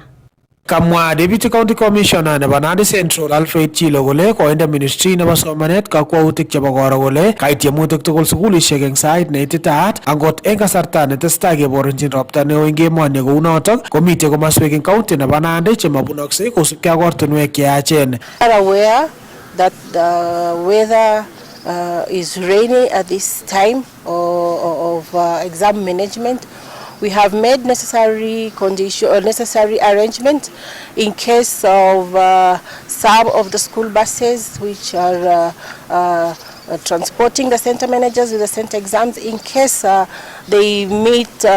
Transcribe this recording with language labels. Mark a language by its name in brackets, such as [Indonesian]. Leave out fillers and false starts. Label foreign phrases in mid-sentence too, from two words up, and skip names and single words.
[Kalenjin] Kamwa [English] Deputy County Commissioner [Kalenjin] nebo Nandi Central Alfred Chilo kole koinde Ministry nebo somanet kakwautik chebo koro kole kait tiemutik tugul sukulishek eng sait neititaat angot eng kasarta netesetai keborunchin ropta neo eng emoni kou notok komitei komaswek eng county nebo Nandi chemabunoksei kosubkei ak ortinwek cheyachen. [English] Aware that the weather is rainy at this time of exam management. We have made necessary arrangement in case of some of the school buses which are transporting the center managers with the center exams, in case they meet